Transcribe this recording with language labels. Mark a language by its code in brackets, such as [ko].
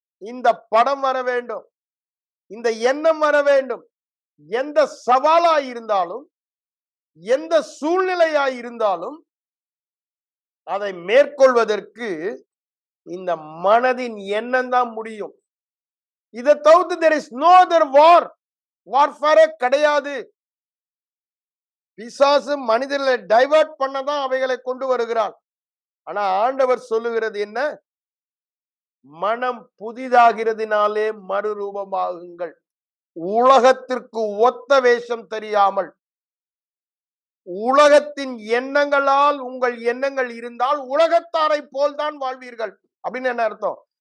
[ta] இந்த படம் வர வேண்டும், இந்த எண்ணம் வர வேண்டும். எந்த சவாலாய் இருந்தாலும், எந்த சூழ்நிலையாய் இருந்தாலும் அதை மேற்கொள்வதற்கு இந்த மனதின் எண்ணம் தான் முடியும். [en] இதை தவிர்த்து there is no other war. [ta] வார்ஃபேரே கிடையாது. பிசாசு மனிதர்களை டைவர்ட் பண்ணதான் அவைகளை கொண்டு வருகிறான். ஆனா ஆண்டவர் சொல்லுகிறது என்ன? மனம் புதிதாகிறதுனாலே மறுரூபமாகுங்கள். உலகத்திற்கு ஒத்த வேஷம் தெரியாமல், உலகத்தின் எண்ணங்களால் உங்கள் எண்ணங்கள் இருந்தால் உலகத்தாரை போல்தான் வாழ்வீர்கள். அப்படின்னு என்ன அர்த்தம்?